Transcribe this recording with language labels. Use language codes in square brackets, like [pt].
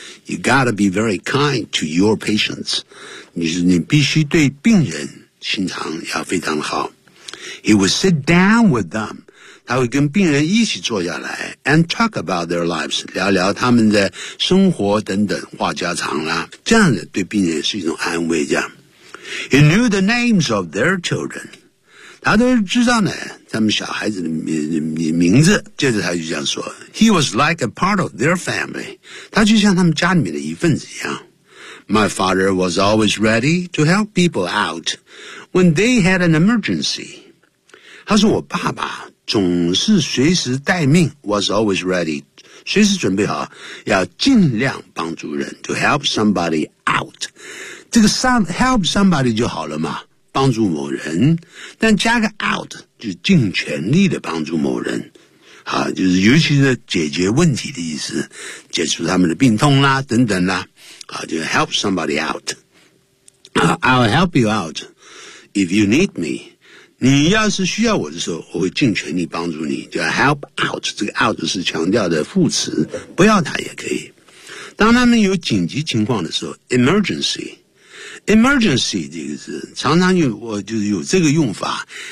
[en] You gotta be very kind to your patients. [zh] 你必须对病人心肠要非常好。 [en] He would sit down with them. [zh] 他会跟病人一起坐下来 [en] and talk about their lives, [zh] 聊聊他们的生活等等，话家常啦。这样的对病人是一种安慰，这样。 [en] He knew the names of their children. [zh] 他都知道呢，他们小孩子的名字。接着他就这样说 , [en] He was like a part of their family. [zh] 他就像他们家里面的一份子一样。 [en] My father was always ready to help people out when they had an emergency. [zh] 他说我爸爸总是随时待命 , [en] was always ready, [zh] 随时准备好要尽量帮助人 , [en] to help somebody out. [zh] 这个 help somebody 就好了嘛。帮助某人，但加个 out 就尽全力的帮助某人，啊，就是尤其是解决问题的意思，解除他们的病痛啦，等等啦，啊，就 [en] help somebody out. I'll help you out if you need me. [zh] 你要是需要我的时候，我会尽全力帮助你。就 help out 这个 out 是强调的副词，不要它也可以。当他们有紧急情况的时候 ，emergency。Emergency 这个字常常有，我就是有这个用法。